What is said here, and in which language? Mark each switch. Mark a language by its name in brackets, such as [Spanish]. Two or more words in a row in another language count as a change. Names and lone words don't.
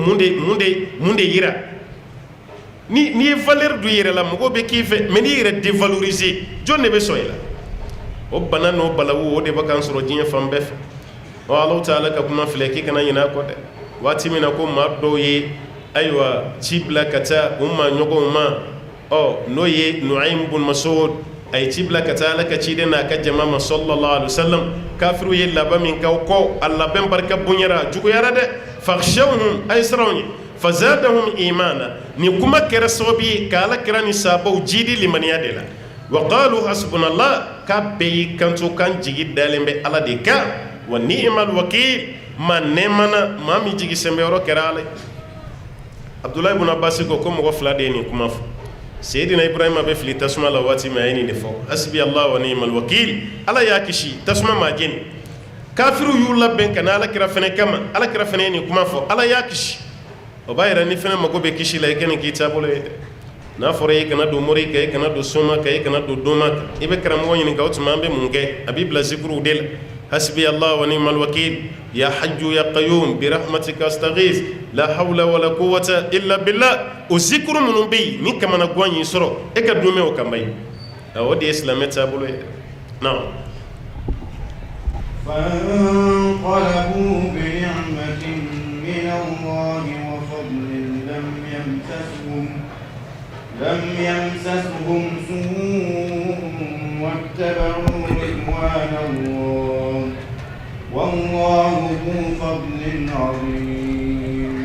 [Bambara] mun de yira n'i ye valeur don i yɛrɛ la mɔgɔw bɛ k'i fɛ mais n'i yɛrɛ dévaloriser jɔn de bɛ sɔn i la o bana n'o balawu o de bɛ k'an sɔrɔ diɲɛ fan bɛɛ fɛ ɔ Alahu Taala ka kuma filɛ k'i kana ɲinɛ a kɔ dɛ waati min na ko maa dɔw ye ayiwa ci bila ka taa u ma ɲɔgɔnw ma n'o ye Nu'aym bun Mas'ud a ye ci bila ka taa Ala ka ciden n'a ka jama ma [Arabic] صلى الله عليه وسلم [Bambara] kafiriw ye laban min k'aw kɔ a labɛn barika bonyara a juguyara dɛ fakhshawhum a ye siranw ye [Arabic] فزادهم إيمانا [Bambara] nin kuma kɛra sababu ye ka Ala kira ni sahabaw jidi limaniya de la [Arabic] وقالوا حسبنا الله [Bambara] k'a bɛɛ y'i kanto kan jigi dalen bɛ Ala de kan [Arabic] ونعم الوكيل [Bambara] ma nɛɛmana maa min jigi sɛnbɛyɔrɔ kɛra Ala ye Abdullah ibn Abbas ko mɔgɔ fila de ye nin kuma fɔ Seydina Ibrahima bɛ fili tasuma la waati min a ye nin de fɔ [Arabic] حسبي الله ونعم الوكيل [Bambara] Ala y'a kisi tasuma ma jeni kafiru y'u labɛn ka na Ala kira fɛnɛ kama Ala kira fɛnɛ ye nin kuma fɔ Ala y'a kisi o b'a yira ni fɛnɛ mago bɛ kisi la i ka nin k'i taabolo ye dɛ n'a fɔra i kana don mori kan i kana don soma kan i kana don doma kan i bɛ karamɔgɔ ɲininka o tuma an bɛ mun kɛ a b'i bila zikruw de la [Arabic] حسبي الله ونعم الوكيل يا حي يا قيوم برحمتك أستغيث لا حول ولا قوة إلا بالله [Bambara] o zikru minnu bɛ yen ni kamana gan y'i sɔrɔ e ka don mɛn o kan ba ye o de ye silamɛ taabolo ye naam [Arabic] فانقلبوا بنعمة من الله وفضل لم يمسسهم سوء واتبعوا رضوان الله والله ذو فضل عظيم